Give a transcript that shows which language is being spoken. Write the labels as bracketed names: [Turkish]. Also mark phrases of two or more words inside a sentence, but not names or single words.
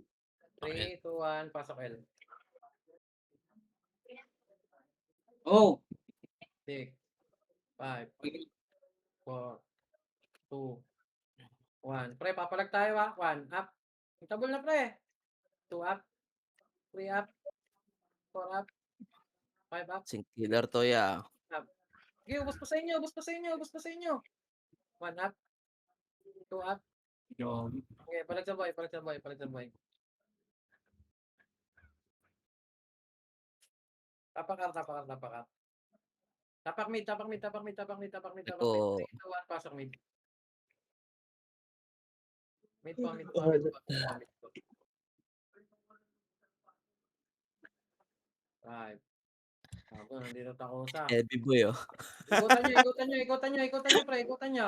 [Filipino] 3, 2, 1, pasok L. Oh! 6, 5, 4, 2, 1. Pre, papalag tayo ha. 1, up. Tabol na pre. 2 up. 3 up. 4 up. 5 up. Sing killer to ya. Okay, ubos pa sa inyo, ubos pa sa inyo, ubos pa sa inyo. 1 up. 2 up. Grabe. Okay, palag sa boy, palag sa boy, palag sa boy. Tapak R, tapak R, tapak R. Tapak mid, tapak mid, tapak mid, tapak mid, tapak mid, tapak mid. Ito. 3, 2, 1, pasok mid. Mid po, mid po, mid po, mid po, mid po. 5. Ako, nandito takusa. Heavy boy oh. Ikutan nyo, ikutan nyo, ikutan nyo, ikutan nyo, pre, ikutan nyo.